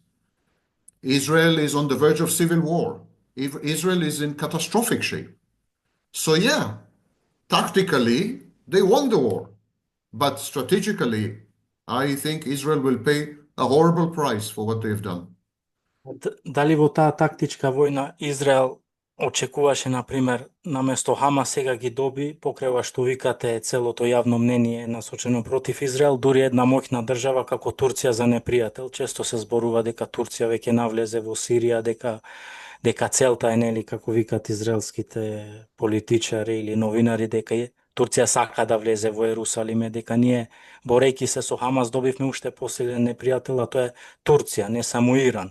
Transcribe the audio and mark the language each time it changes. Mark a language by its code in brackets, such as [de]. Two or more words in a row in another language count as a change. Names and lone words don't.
[en] Israel is on the verge of civil war. Israel is in catastrophic shape. So yeah, tactically, they won the war. But strategically, I think Israel will pay a horrible price for what they've done. [mk] Дали во таа тактичка војна Израел очекуваше, например, наместо Хамас сега ги доби, покрева што викате целото јавно мнение насочено против Израел, дури една моќна држава како Турција за непријател? Често се зборува дека Турција веќе навлезе во Сирија, дека целта е, нели, како викат израелските политичари или новинари, дека Турција сака да влезе во Ерусалим, дека ние, борејќи се со Хамас, добивме уште посилен непријател, а тоа е Турција, не само Иран.